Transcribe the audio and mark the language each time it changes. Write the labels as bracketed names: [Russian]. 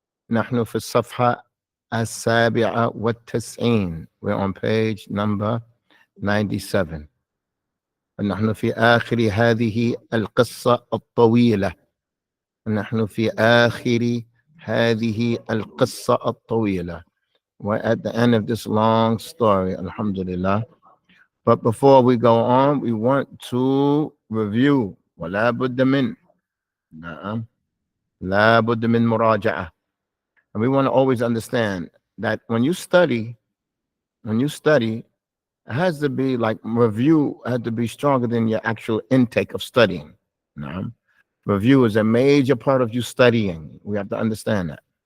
[Arabic] نحن في الصفحة 97. [English] We're on page number 97. [Arabic] نحن في آخر هذه القصة الطويلة. نحن في آخر هذه القصة الطويلة. [English] We're at the end of this long story, alhamdulillah. But before we go on, we want to review. [Arabic] ولا بد من نعم لا بد من مراجعة. [English] And we want to always understand that when you study, it has to be like review, has to be stronger than your actual intake of studying. نعم. Review is a major part of you studying. We have to understand that.